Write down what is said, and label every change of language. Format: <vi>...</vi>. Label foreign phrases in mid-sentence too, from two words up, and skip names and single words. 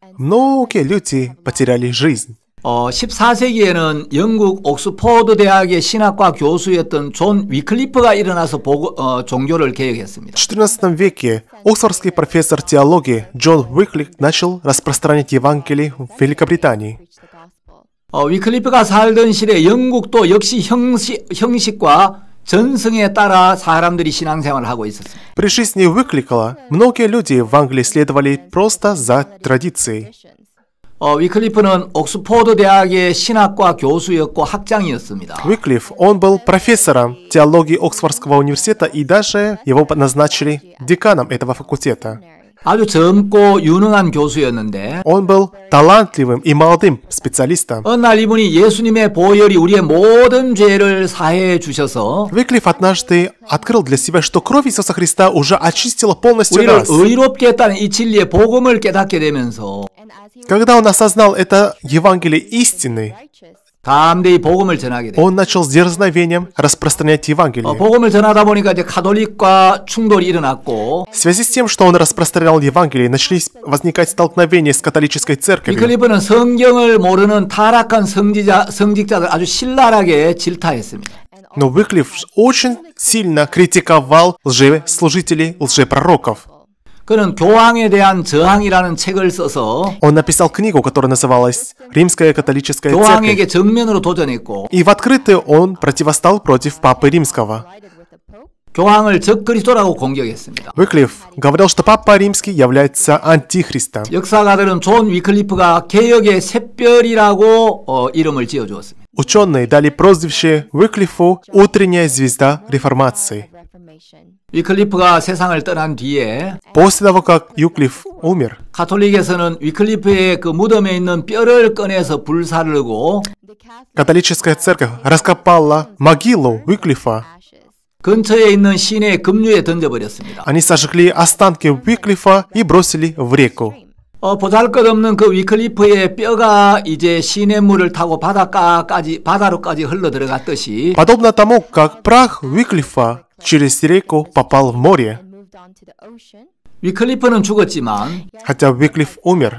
<ru>Многие люди потеряли жизнь.</ru> <ko>14세기에는 영국 옥스포드 대학의 신학과 교수였던 존 위클리프가 일어나서 종교를 개혁했습니다.</ko> <ru>В XIV веке оксфордский профессор теологии Джон Уиклиф начал распространять Евангелие в Великобритании.</ru> <ko>위클리프가 살던 시대 영국도 역시 형식과 전승에 따라 사람들이 신앙생활을 하고 있었습니다.</ko> <ru>При жизни Уиклифа многие люди в Англии следовали просто за традицией.</ru> <ko>위클리프는 옥스포드 대학의 신학과 교수였고 학장이었습니다.</ko> <ru>Уиклиф, он был профессором теологии Оксфордского университета и даже его назначили деканом этого факультета.</ru> <ko>아주 젊고 유능한 교수였는데</ko> <ru>Он был талантливым и молодым специалистом.</ru> <ko>어느 날 이분이 예수님의 보혈이 우리의 모든 죄를 사해해 주셔서</ko> <ru>Уиклиф однажды открыл для себя, что кровь Иисуса Христа уже очистила полностью</ru> <ko>우리를</ko> <ru>нас.</ru> <ko>의롭게 했다는 이 진리의 복음을 깨닫게 되면서</ko> <ru>Когда он осознал это Евангелие истины,</ru> <ko>담대히 복음을 전하게 돼요.</ko> <ru>он начал с дерзновением распространять Евангелие.</ru> <ko>복음을 전하다 보니까 이제 가톨릭과 충돌이 일어났고</ko> <ru>В связи с тем, что он распространял Евангелие, начались возникать столкновения с католической церковью.</ru> <ko>위클리프는 성경을 모르는 타락한 성직자들 아주 신랄하게 질타했습니다.</ko> <ru>Но Уиклиф очень сильно критиковал лжеслужителей, лжепророков.</ru> <ko>그는 교황에 대한 저항이라는 책을 써서</ko> <ru>Он написал книгу, которая называлась «Римская католическая</ru> <ko>교황에게</ko> <ru>церковь».</ru> <ko>정면으로 도전했고</ko> <ru>И в открытую он противостал против Папы Римского.</ru> <ko>교황을 적그리스도라고 공격했습니다.</ko> <ru>Уиклиф говорил, что Папа Римский является антихристом.</ru> <ko>역사가들은 존 위클리프가 개혁의 샛별이라고 이름을 지어주었습니다.</ko> <ru>Ученые дали прозвище Уиклифу «Утренняя звезда реформации».</ru> <ko>위클리프가 세상을 떠난 뒤에</ko> <ru>После того, как Уиклиф умер,</ru> <ko>가톨릭에서는 위클리프의 그 무덤에 있는 뼈를 꺼내서 불사르고</ko> <ru>Католическая церковь раскопала могилу Уиклифа.</ru> <ko>근처에 있는 시내 급류에 던져버렸습니다.</ko> <ru>Они сожгли останки Уиклифа и бросили в реку.</ru> <ko>보잘것없는 그 위클리프의 뼈가 이제 시냇물을 타고 바다로까지 흘러 들어갔듯이</ko> <ru>Подобно тому, как прах Уиклифа через реку попал в море.</ru> <ko>위클리프는 죽었지만</ko> <ru>Хотя Уиклиф умер.</ru>